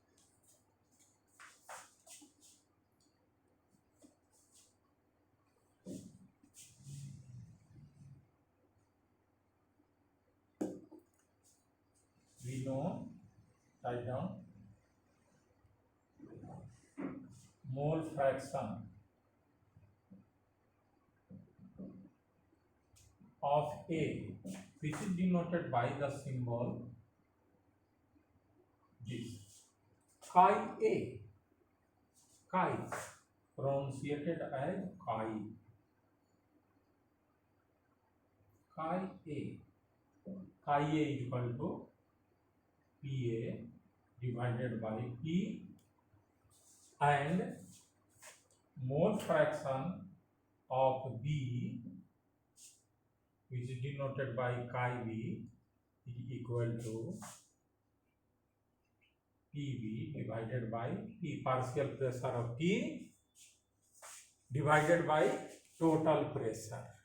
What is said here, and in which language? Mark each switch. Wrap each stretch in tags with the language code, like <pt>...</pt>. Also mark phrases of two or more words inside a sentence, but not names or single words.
<en>We know, write down, mole fraction of A, which is denoted by the symbol this, chi A, chi, pronunciated as chi, chi A. Chi A is equal to PA divided by P, and mole fraction of B, which is denoted by chi B, is equal to PB divided by P, partial pressure of P divided by total pressure.</en>